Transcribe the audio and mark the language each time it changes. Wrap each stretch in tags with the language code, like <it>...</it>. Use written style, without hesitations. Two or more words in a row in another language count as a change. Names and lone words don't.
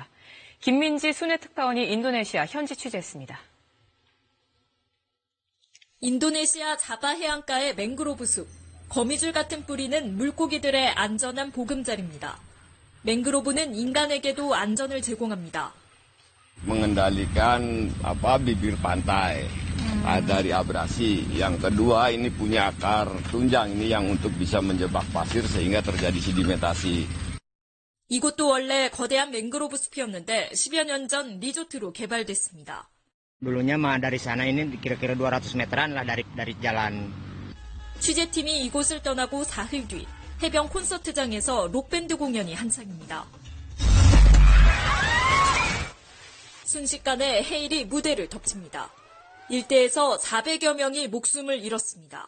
<ko>김민지 순회특파원이 인도네시아 현지 취재했습니다. 인도네시아 자바 해안가의 맹그로브 숲. 거미줄 같은 뿌리는 물고기들의 안전한 보금자리입니다. 맹그로브는 인간에게도 안전을 제공합니다.</ko> <id>mengendalikan bibir pantai dari abrasi. Yang kedua ini punya akar tunjang ini yang untuk bisa menjebak pasir sehingga terjadi sedimentasi.</id> <ko>이곳도 원래 거대한 맹그로브 숲이었는데 10여 년 전 리조트로 개발됐습니다.</ko> <id>Dulunya mah dari sana ini kira-kira 200 meteran lah dari jalan.</id> <ko>취재팀이 이곳을 떠나고 사흘 뒤 해변 콘서트장에서 록밴드 공연이 한창입니다. 순식간에 해일이 무대를 덮칩니다. 일대에서 400여 명이 목숨을 잃었습니다.</ko>